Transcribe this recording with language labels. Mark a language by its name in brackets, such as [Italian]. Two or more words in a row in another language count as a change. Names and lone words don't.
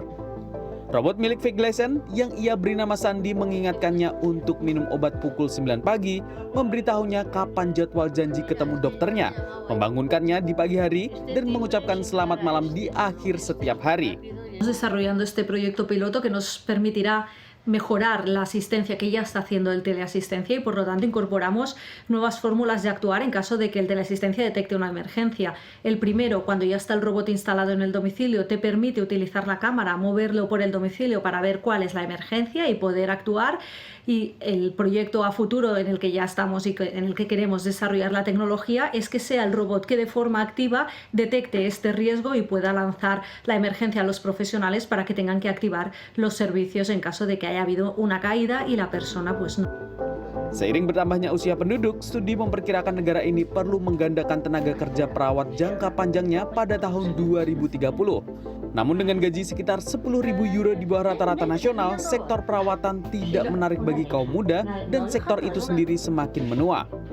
[Indonesian] Robot milik Veglesen yang ia beri nama Sandi mengingatkannya untuk minum obat pukul 9 pagi, memberitahunya kapan jadwal janji ketemu dokternya, membangunkannya di pagi hari, dan mengucapkan selamat malam di akhir setiap hari. [Spanish] Desarrollando este proyecto piloto que nos permitirá mejorar la asistencia que ya está haciendo el teleasistencia y por lo tanto incorporamos nuevas fórmulas de actuar en caso de que el teleasistencia detecte una emergencia. El primero, cuando ya está el robot instalado en el domicilio, te permite utilizar la cámara, moverlo por el domicilio para ver cuál es la emergencia y poder actuar. Y el proyecto a futuro en el que ya estamos y en el que queremos desarrollar la tecnología es que sea el robot que de forma activa detecte este riesgo y pueda lanzar la emergencia a los profesionales para que tengan que activar los servicios en caso de que haya habido una caída y la persona pues no. [Indonesian] Seiring bertambahnya usia penduduk, studi memperkirakan negara ini perlu menggandakan tenaga kerja perawat jangka panjangnya pada tahun 2030. Namun dengan gaji sekitar 10.000 euro di bawah rata-rata nasional, sektor perawatan tidak menarik bagi kaum muda dan sektor itu sendiri semakin menua.